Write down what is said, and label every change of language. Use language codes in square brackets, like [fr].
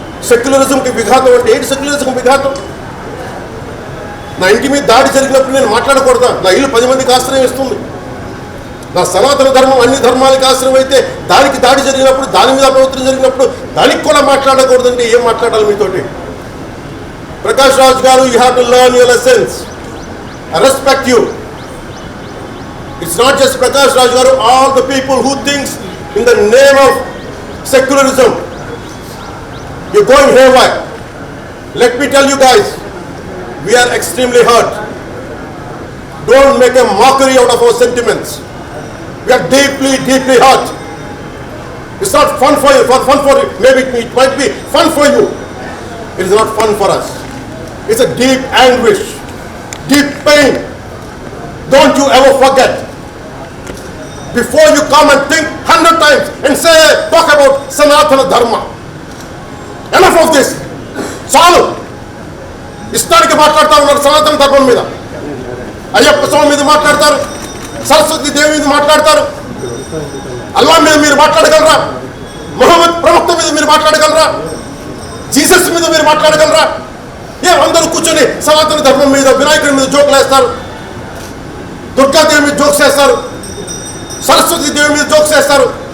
[te] సెక్యులరిజంకి విఘాతం అంటే ఏంటి? సెక్యులరిజం విఘాతం. నా ఇంటి మీద దాడి జరిగినప్పుడు నేను మాట్లాడకూడదా? నా ఇల్లు 10 మందికి ఆశ్రయం ఇస్తుంది. నా సనాతన ధర్మం అన్ని ధర్మాలకి ఆశ్రయం అయితే దానికి దాడి జరిగినప్పుడు, దాని మీద అపవిత్రం జరిగినప్పుడు దానికి కూడా మాట్లాడకూడదంటే ఏం మాట్లాడాలి మీతోటి? [en] ప్రకాష్ రాజ్ గారు, you have to learn your lessons. I respect you. It's not just Prakash Raj Garu, all the people who thinks in the name of secularism, you're going haywire. Let me tell you guys, we are extremely hurt. Don't make a mockery out of our sentiments. We are deeply, deeply hurt. It's not fun for you, maybe it might be fun for you. It is not fun for us. It's a deep anguish, deep pain. Don't you ever forget. Before you come and think 100 times and say, talk about Sanatana Dharma. Enough of this. [te] చాలు. ఇష్టానికి మాట్లాడుతూ ఉన్నారు సనాతన ధర్మం మీద. అయ్యప్ప స్వామి మీద మాట్లాడతారు, సరస్వతి దేవి మీద మాట్లాడతారు. అల్లా మీద మీరు మాట్లాడగలరా? మొహమ్మద్ ప్రవక్త మీద మీరు మాట్లాడగలరా? జీసస్ మీద మీరు మాట్లాడగలరా? అందరూ కూర్చొని సనాతన ధర్మం మీద, వినాయకుడి మీద జోకులు వేస్తారు, దుర్గాదేవి మీద జోక్స్ వేస్తారు, సరస్వతి దేవి మీద జోక్స్ వేస్తారు.